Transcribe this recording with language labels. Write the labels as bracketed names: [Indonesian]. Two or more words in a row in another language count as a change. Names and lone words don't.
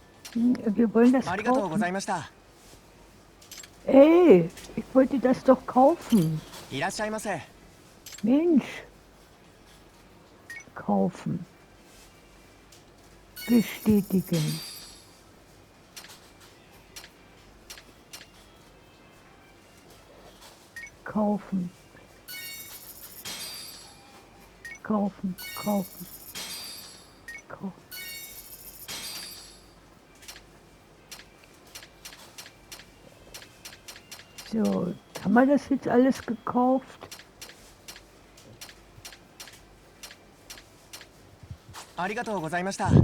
[German] Wir wollen das [Japanese] ありがとうご [German] kaufen. [Japanese] ざいました。 [German] Ey, ich wollte das doch kaufen. [Japanese] いらっしゃいませ。 [German] Mensch. Kaufen. Bestätigen. Kaufen. Kaufen, kaufen. Kaufen. So, haben wir das jetzt alles gekauft? [Japanese] ありがとうございました。